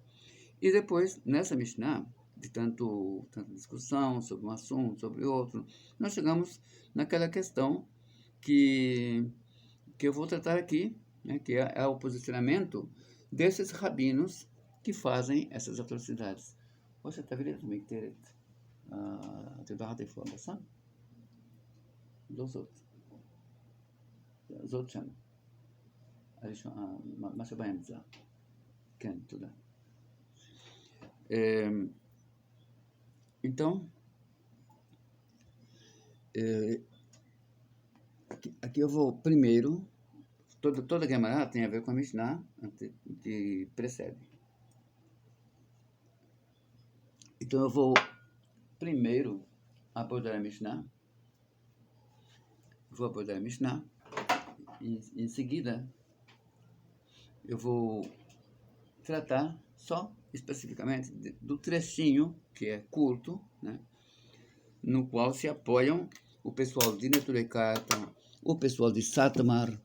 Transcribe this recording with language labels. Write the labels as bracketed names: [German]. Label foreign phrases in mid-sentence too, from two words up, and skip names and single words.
[Portuguese] E depois, nessa Mishnah, de tanta discussão sobre um assunto, sobre outro, nós chegamos naquela questão que eu vou tratar aqui, né, que é o posicionamento desses rabinos que fazem essas atrocidades. Você está vendo também que te dá a informação? Dos outros. Os outros chamam. [Hebrew] מה שבאמצע. כן, תודה. [Portuguese] Então, aqui eu vou primeiro, toda a Gemara tem a ver com a Mishnah que precede. Então eu vou primeiro abordar a Mishnah, e em seguida eu vou tratar só especificamente do trechinho, que é curto, né, no qual se apoiam o pessoal de Neturei-Karta, o pessoal de Satmar.